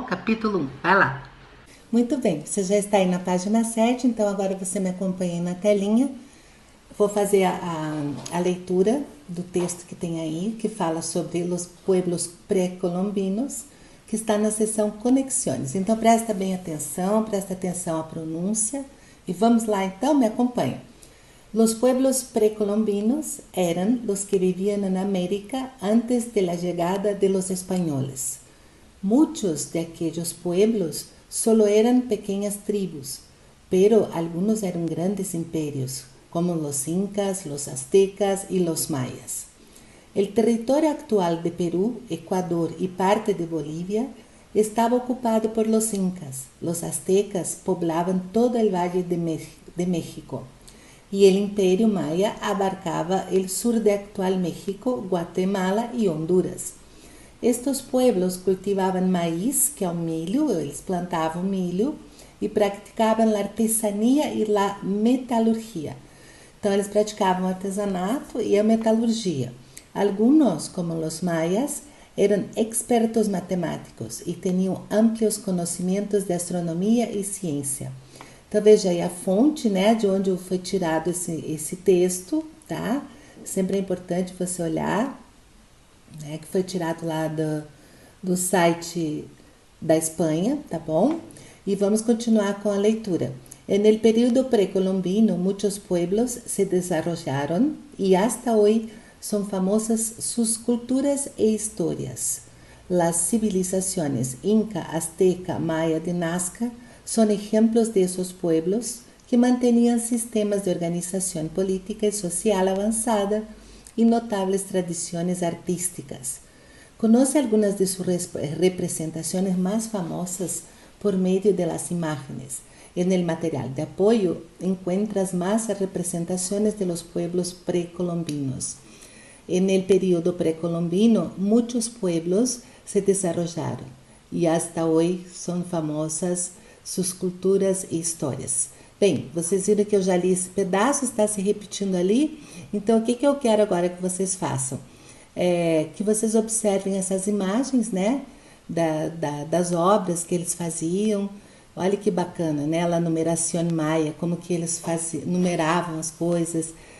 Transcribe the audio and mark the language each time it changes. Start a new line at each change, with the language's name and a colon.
Portuguese: Capítulo 1, vai lá. Muito bem, você já está aí na página 7, então agora você me acompanha aí na telinha. Vou fazer a leitura do texto que tem aí, que fala sobre os pueblos pré-colombinos, que está na seção Conexões. Então presta atenção à pronúncia e vamos lá então, me acompanha.
Spanish: Los pueblos precolombinos eran los que vivían en América antes de la llegada de los españoles. Muchos de aquellos pueblos solo eran pequeñas tribus, pero algunos eran grandes imperios, como los incas, los aztecas y los mayas. El territorio actual de Perú, Ecuador y parte de Bolivia estaba ocupado por los incas. Los aztecas poblaban todo el Valle de México y el imperio maya abarcaba el sur de actual México, Guatemala y Honduras. Estos pueblos cultivaban maíz,
Portuguese: que é o milho, eles plantavam milho e praticavam a artesania e a metalurgia. Então eles praticavam o artesanato e a metalurgia. Algunos, como os mayas, eram expertos matemáticos e tinham amplios conhecimentos de astronomia e ciência. Então veja aí a fonte, né, de onde foi tirado esse texto, tá? Sempre é importante você olhar, né, que foi tirado lá do site da Espanha, tá bom? E vamos continuar com a leitura.
Spanish: En el período precolombino, muchos pueblos se desarrollaron y hasta hoy son famosas sus culturas e historias. Las civilizaciones Inca, Azteca, Maya de Nazca son ejemplos de esos pueblos que mantenían sistemas de organización política y social avanzada y notables tradiciones artísticas. Conoce algunas de sus representaciones más famosas por medio de las imágenes. En el material de apoyo encuentras más representaciones de los pueblos precolombinos. En el periodo precolombino, muchos pueblos se desarrollaron y hasta hoy son famosas sus culturas e histórias.
Portuguese: Bem, vocês viram que eu já li esse pedaço, está se repetindo ali. Então, o que eu quero agora que vocês façam? Que vocês observem essas imagens, né, das obras que eles faziam. Olha que bacana, né? A numeração maia, como que eles numeravam as coisas.